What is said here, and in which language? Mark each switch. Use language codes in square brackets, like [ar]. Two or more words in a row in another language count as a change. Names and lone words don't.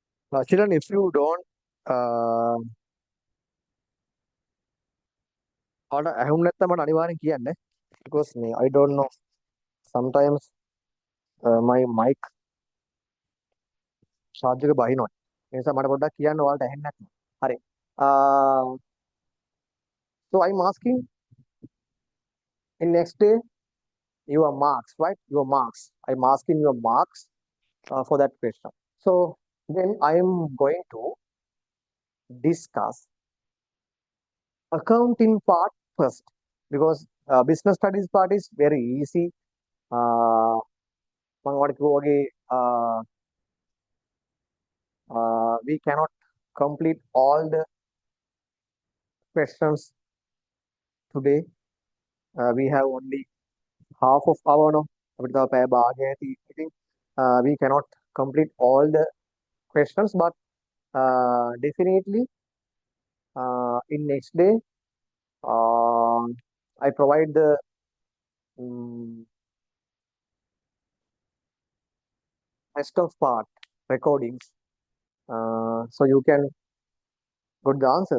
[en] Now, children, if you don't, [si] ඇහුම් නැත්නම් මට අනිවාර්යෙන් කියන්න. [en] Because I don't know. Sometimes my mic charge [si] එක බහිනවා. ඒ නිසා මට පොඩ්ඩක් කියන්න ඔයාලට ඇහෙන්නේ නැත්නම්. හරි. [en] So I'm asking in next day your marks, right? Your marks. I'm asking your marks for that question. So then I am going to discuss accounting part first because business studies part is very easy. [si] මම ඔයාලට කිව්වා වගේ [en] we cannot complete all the questions today. We have only half of hour now. [si] අපිට තව පැය භාගයක් ඉතින් [en] we cannot complete all the questions, but definitely in next day I provide the rest of part recordings so you can get the answers.